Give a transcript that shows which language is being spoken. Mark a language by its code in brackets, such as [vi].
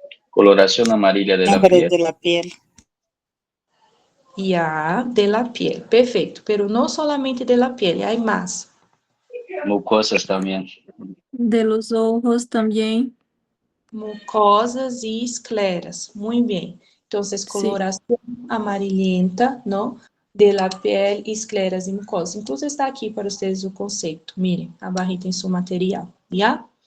[es] Coloración amarilla de la Fiebre piel. de la piel. Ya, de la piel, perfeito. Pero no solamente de la piel, hay más. Mucosas también. De los ojos también. [pt] Mucosas e escleras, muito bem. Então, coloração amarillenta, não? [es] de la piel y escleras y mucosas. [pt] Incluso está aqui para vocês o conceito. Mirem, a barrita em seu material, já?